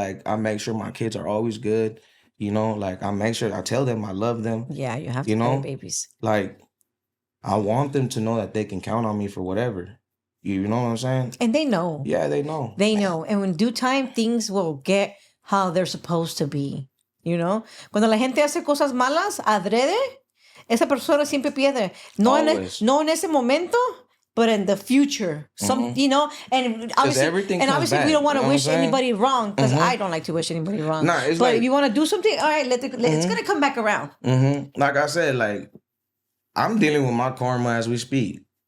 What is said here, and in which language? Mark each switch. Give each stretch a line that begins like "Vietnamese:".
English: Like I make sure my kids are always good. Like I make sure I tell them I love them. Yeah, you have to know babies. Like I want them to know that they can count on me for whatever. You know what I'm saying? And they know. Yeah, they know. They know. And in due time, things will get how they're supposed to be.
Spanish: Cuando la gente hace cosas malas, adrede, esa persona siempre pierde. No en ese momento,
English: but in the future. And obviously we don't want to wish anybody wrong, because I don't like to wish anybody wrong. Nah, but if you want to do something, all right, it's going to come back around. Like I said, like, I'm dealing with my karma as we speak.